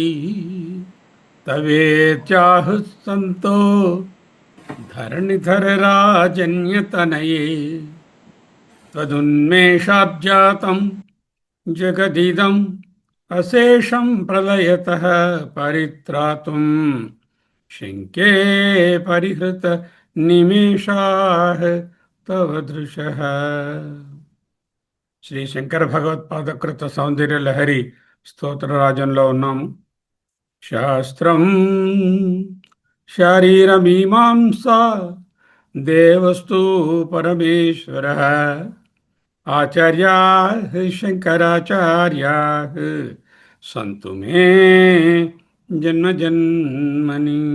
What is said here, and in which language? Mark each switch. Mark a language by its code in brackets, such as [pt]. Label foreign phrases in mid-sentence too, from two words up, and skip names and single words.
[sa] तवेत्याहुः सन्तो धरणिधरराजन्यतनये त्वदुन्मेषाब्जातं जगदिदम् अशेषं प्रलयतः परित्रातुं शङ्के परिहृत निमेषाः तव दृशः। [te] శ్రీ శంకర భగవత్పాదకృత సౌందర్య లహరి స్తోత్రరాజంలో ఉన్నాము. [sa] శాస్త్రం శారీరమీమాంసా దేవస్తు పరమేశ్వర ఆచార్యా శంకరాచార్యా సంతు మే జన్మజన్మని.